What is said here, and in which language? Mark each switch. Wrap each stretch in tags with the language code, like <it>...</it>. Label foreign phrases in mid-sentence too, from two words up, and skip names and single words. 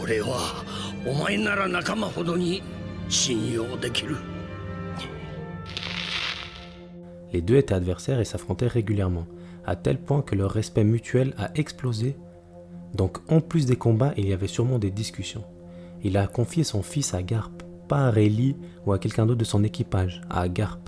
<ja>俺はお前なら仲間ほどに信用できる。</ja> <fr>Les deux étaient adversaires et s'affrontaient régulièrement, à tel point que leur respect mutuel a explosé. Donc en plus des combats, il y avait sûrement des discussions. Il a confié son fils à Garp, pas à Rayleigh ou à quelqu'un d'autre de son équipage, à Garp.</fr>